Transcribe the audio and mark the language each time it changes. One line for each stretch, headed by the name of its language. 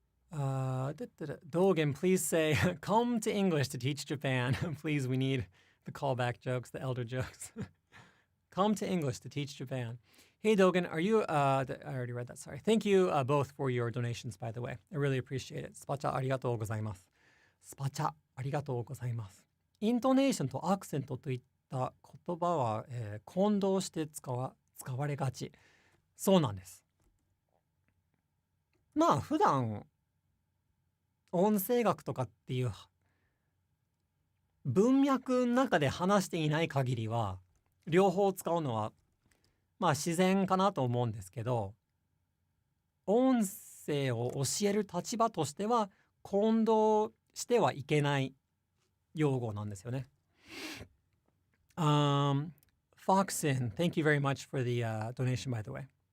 English: Dogen, please say, come to English to teach Japan. Please, we need the callback jokes, the elder jokes. Come to English to teach Japan. Hey, Dogen, are you, I already read that, sorry. Thank you both for your donations, by the way. I really appreciate it.
Japanese: スパチャありがとうございます。スパチャありがとうございます。イントネーションとアクセントといった言葉は、混同して使われがち。そうなんです。普段音声学とかっていう文脈の中で話していない限りは両方使うのは自然かなと思うんですけど、音声を教える立場としては混同してはいけない用語なんですよね。
English: Foxin, thank you very much for the donation, by the way.